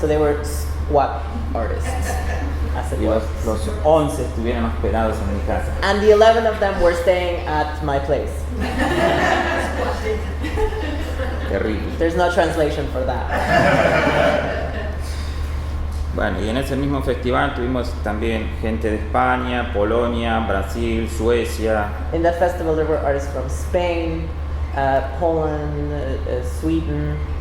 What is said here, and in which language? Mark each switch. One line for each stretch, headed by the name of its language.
English: So they were squat artists. As it was.
Spanish: Los 11 estuvieron hospedados en mi casa.
English: And the 11 of them were staying at my place.
Spanish: Terrible.
English: There's no translation for that.
Spanish: Bueno, y en ese mismo festival tuvimos también gente de España, Polonia, Brasil, Suecia.
English: In that festival, there were artists from Spain, Poland, Sweden.